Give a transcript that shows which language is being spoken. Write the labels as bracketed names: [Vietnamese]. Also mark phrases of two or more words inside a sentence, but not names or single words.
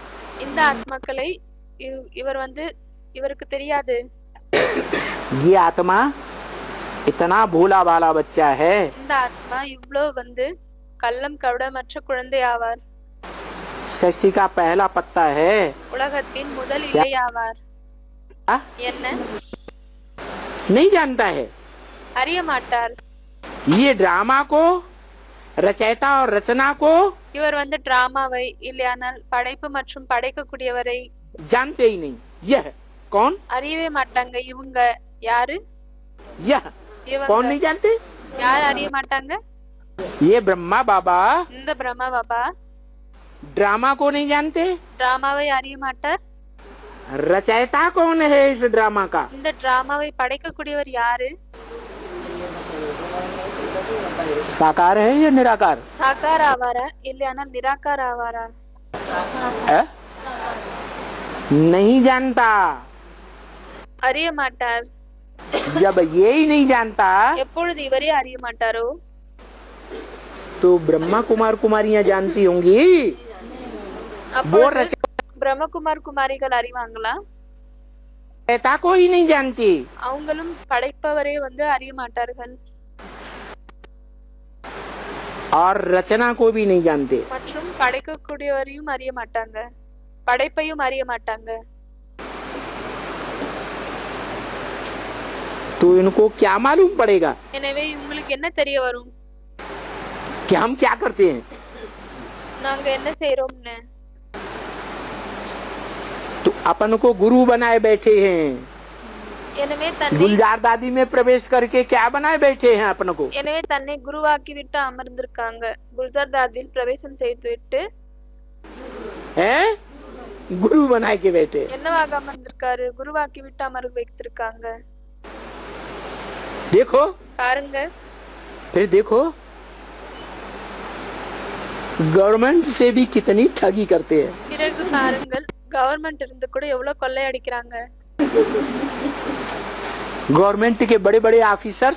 [Tamil] இந்த ஆத்மாக்களை இவர் வந்து இவருக்கு தெரியாது. [Hindi] ये आत्मा इतना भोला भाला बच्चा है, [Tamil] இந்த ஆத்மா இவ்வளவு வந்து கள்ளம் கபடமற்ற குழந்தை ஆவார், [Hindi] सृष्टि का पहला पत्ता है। [Tamil] உலகத்தின் முதல் இலை ஆவார். [Hindi] हाँ? [Tamil] என்ன? [Hindi] नहीं जानता है। [Tamil] அறிய மாட்டார். [Hindi] ये ड्रामा को रचयिता और रचना को [Tamil] இவர் வந்து டிராமாவை இல்லையானால் படைப்பு மற்றும் படைக்கக்கூடியவரை [Hindi] जानते ही नहीं। यह कौन? [Tamil] அறியவே மாட்டாங்க. இவங்க யாரு? [Hindi] यह [Tamil] இவங்க [Hindi] कौन नहीं जानते? [Tamil] யார் அறிய மாட்டாங்க? [Hindi] ये ब्रह्मा बाबा [Tamil] இந்த பிரம்மா பாபா [Hindi] ड्रामा को नहीं जानते। [Tamil] டிராமாவை அறிய மாட்டார். [Hindi] रचयिता कौन है इस ड्रामा का? [Tamil] இந்த டிராமாவை படைக்கக்கூடியவர் யாரு? [Hindi] साकार है या निराकार? [Tamil] சாக்கார் ஆவாரா இல்லையானால் நிராகார் ஆவாரா? [Hindi] है? नहीं जानता। [Tamil] அறிய மாட்டார். [Hindi] जब ये ही नहीं जानता [Tamil] எப்பொழுது இவரே அறிய மாட்டாரோ [Hindi] तो ब्रह्मा कुमार कुमारियां जानती होंगी। वो [Tamil] அப்பொழுது [Hindi] रचयिता [Tamil] பிரம்மகுமார் குமாரிகள் அறிவாங்களா? [Hindi] को ही नहीं जानती। [Tamil] அவங்களும் படைப்பவரே வந்து அறிய மாட்டார்கள், [Hindi] और रचना को भी नहीं जानते। [Tamil] மற்றும் படைக்கக்கூடியவரையும் அறிய மாட்டாங்க। படைப்பையும் அறிய மாட்டாங்க. [Hindi] तो इनको क्या मालूम पड़ेगा [Tamil] எனவே இவங்களுக்கு என்ன தெரிய வரும் [Hindi] कि हम क्या करते हैं? [Tamil] நாங்க என்ன செய்றோம்னு. [Hindi] तो अपन को गुरु बनाए बैठे हैं, [Tamil] எனவே தன்னை [Hindi] गुलजार दादी में प्रवेश करके क्या बनाए बैठे हैं अपन को? [Tamil] எனவே தன்னை குருவாக்கி விட்டு அமர்ந்திருக்காங்க. குல்ஜார் தாதில் பிரவேசம் செய்துவிட்டு [Hindi] हैं? गुरु बनाए के बैठे। [Tamil] என்னவாக அமர்ந்திருக்காரு? குருவாக்கி விட்டு அமர்ந்து வைத்திருக்காங்க. [Hindi] देखो [Tamil] பாருங்க. [Hindi] फिर देखो गवर्नमेंट से भी कितनी ठगी करते हैं। [Tamil] பிறகு பாருங்கள், கவர்மெண்ட் இருந்து கூட எவ்வளவு கொள்ளை அடிக்கிறாங்க. [Hindi] गवर्नमेंट के बड़े बड़े ऑफिसर्स